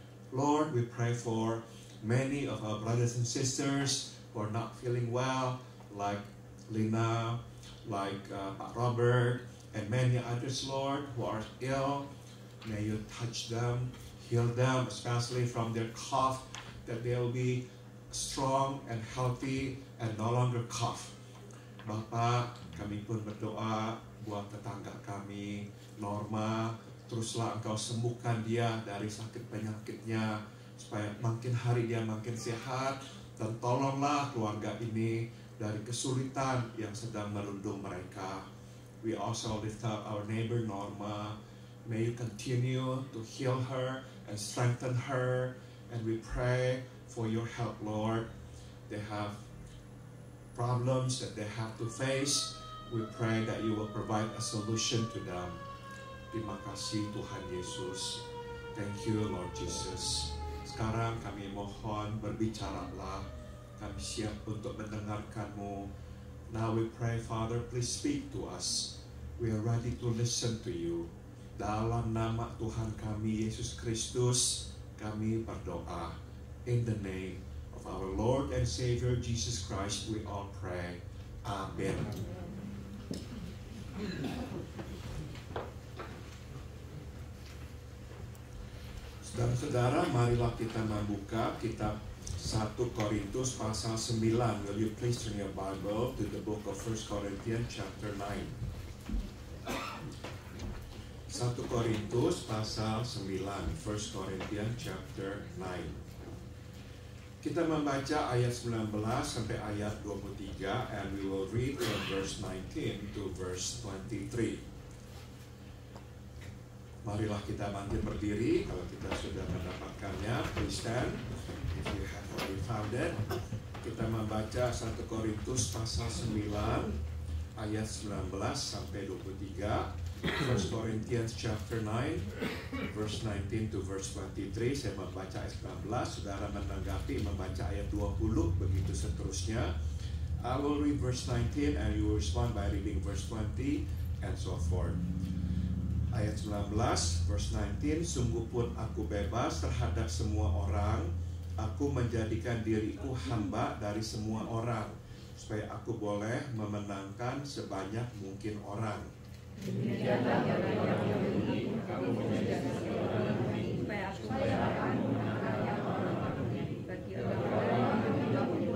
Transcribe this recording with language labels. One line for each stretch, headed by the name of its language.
English: Lord, we pray for many of our brothers and sisters who are not feeling well, like Lina, like Pak Robert, and many others, Lord, who are ill. May you touch them, heal them, especially from their cough, that they'll be strong and healthy and no longer cough.
Indonesian: Bapak, kami pun berdoa buat tetangga kami, Norma, teruslah Engkau sembuhkan dia dari sakit penyakitnya, supaya makin hari dia makin sehat, dan tolonglah keluarga ini dari kesulitan yang sedang merundung mereka.
English: We also lift up our neighbor Norma. May you continue to heal her and strengthen her, and we pray for your help, Lord. They have problems that they have to face. We pray that you will provide a solution to them.
Indonesian: Terima kasih Tuhan Yesus.
English: Thank you Lord Jesus.
Indonesian: Sekarang kami mohon berbicaralah. Kami siap untuk mendengarkan-Mu.
English: Now we pray, Father, please speak to us. We are ready to listen to you.
Indonesian: Dalam nama Tuhan kami Yesus Kristus, kami berdoa.
English: In the name of our Lord and Savior Jesus Christ, we all pray. Amen.
Indonesian: Saudara-saudara, marilah kita membuka kitab 1 Korintus pasal 9.
English: Will you please turn your Bible to the book of 1 Corinthians chapter 9.
Indonesian: 1 Korintus pasal 9,
English: 1 Corinthians chapter 9.
Indonesian: Kita membaca ayat 19 sampai ayat 23,
English: and we will read from verse 19 to verse 23.
Indonesian: Marilah kita bangkit berdiri kalau kita sudah mendapatkannya.
English: Please stand if you have already found it.
Indonesian: Kita membaca 1 Korintus pasal 9 ayat 19 sampai 23.
English: 1 Corinthians chapter 9 verse 19 to verse 23.
Indonesian: Saya membaca ayat 19, saudara menanggapi membaca ayat 20, begitu seterusnya.
English: I will read verse 19 and you will respond by reading verse 20 and so forth.
Indonesian: Ayat 19
English: verse 19,
Indonesian: sungguh pun aku bebas terhadap semua orang, aku menjadikan diriku hamba dari semua orang, supaya aku boleh memenangkan sebanyak mungkin orang. Demikianlah yang ini, kamu menjadi seorang supaya aku memenangkan yang orang bagi orang yang tidak